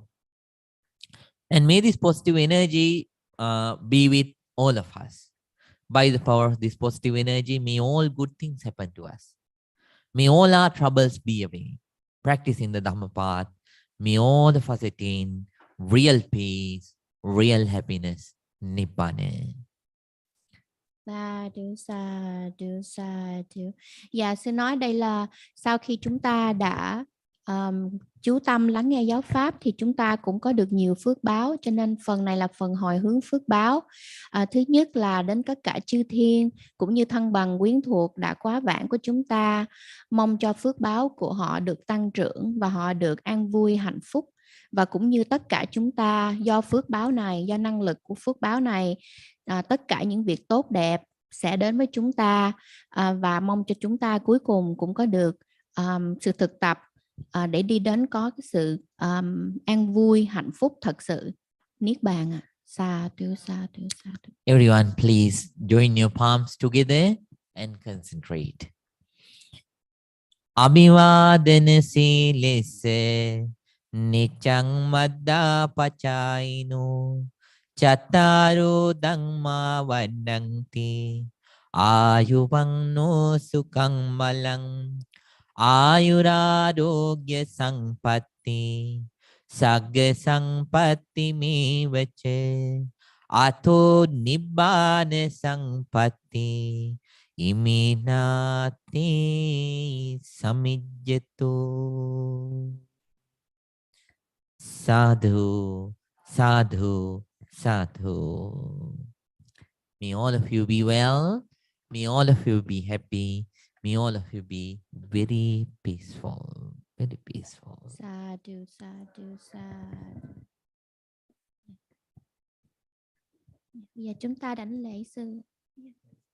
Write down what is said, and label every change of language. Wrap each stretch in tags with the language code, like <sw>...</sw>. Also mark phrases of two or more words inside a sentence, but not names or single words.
<en>And may this positive energy be with all of us. By the power of this positive energy, may all good things happen to us. May all our troubles be away. Practicing the Dhamma path, may all of us attain real peace, real happiness, Nibbana. Sa du. Dạ, sư nói đây là sau khi chúng ta đã chú tâm lắng nghe giáo pháp thì chúng ta cũng có được nhiều phước báo, cho nên phần này là phần hồi hướng phước báo. Thứ nhất là đến tất cả chư thiên cũng như thân bằng quyến thuộc đã quá vãng của chúng ta, mong cho phước báo của họ được tăng trưởng và họ được an vui hạnh phúc. Và cũng như tất cả chúng ta, do phước báo này, do năng lực của phước báo này, tất cả những việc tốt đẹp sẽ đến với chúng ta, và mong cho chúng ta cuối cùng cũng có được sự thực tập để đi đến có cái sự an vui hạnh phúc thật sự, niết bàn. Sa tu. Everyone, please join your palms together and concentrate.</en> <pi>Abhivadana silese nichang madda pachaino chattaro dhamma vadanti ayuvanno sukhang malang ayuradogya sampatti sagga sampatti mevache ato nibbana sampatti iminati samijjetu. Sadhu, sadhu, sadhu.</pi> <en>May all of you be well. May all of you be happy. May all of you be very peaceful. Very peaceful.</en> <pi>Sadhu, sadhu, sadhu.</pi> <vi>Bây giờ chúng ta đảnh lễ sư.</vi>